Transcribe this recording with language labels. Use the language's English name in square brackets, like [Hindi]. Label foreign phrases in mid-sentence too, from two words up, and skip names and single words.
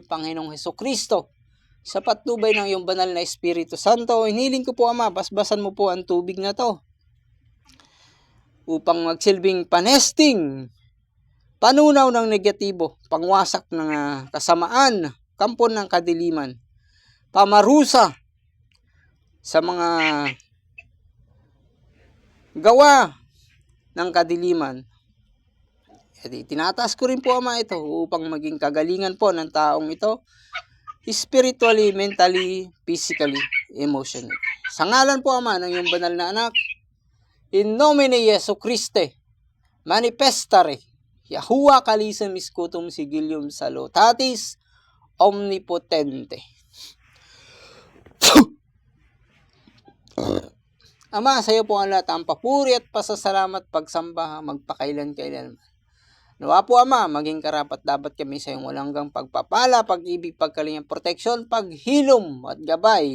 [Filipino] Panginoong Jesucristo, sa patnubay ng iyong banal na Espiritu Santo, inihiling ko po, Ama, basbasan mo po ang tubig na to upang magsilbing panesting, panunaw ng negatibo, pangwasak ng kasamaan, kampon ng kadiliman, pamarusa sa mga gawa ng kadiliman. Tinataas ko rin po, Ama, ito upang maging kagalingan po ng taong ito, [English] spiritually, mentally, physically, emotionally. [Filipino] Sa ngalan po, Ama, ng iyong banal na anak, [Latin] in nomine Jesu Christe, manifestare, Yahuwah kalisem iscutum sigilium salutatis, omnipotente. [Filipino] Ama, sa iyo po ang lahat ang papuri at pasasalamat, pagsamba, magpakailan-kailan. Nawa po, Ama, maging karapat dapat kami sa iyong walang hanggang pagpapala, pag-ibig, pagkalinga, proteksyon, paghilom at gabay.